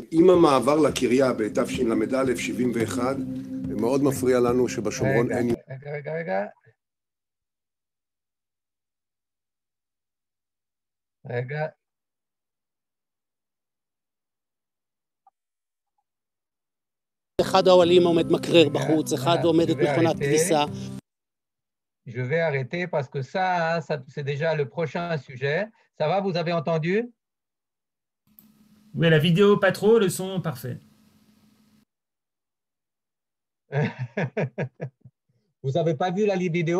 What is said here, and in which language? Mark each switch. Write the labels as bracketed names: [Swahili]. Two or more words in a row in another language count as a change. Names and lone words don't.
[Hebrew] עם המעבר לקריה בתשל"א 71, מאוד מפריע לנו שבשומרון אין... רגע. אחד האוהלים עומד מקרר בחוץ, אחד עומדת מכונת כביסה. [French] Je vais arrêter parce que ça c'est déjà le prochain sujet. Ça va, vous avez entendu? Oui, la vidéo pas trop, le son parfait. Vous n'avez pas vu la vidéo?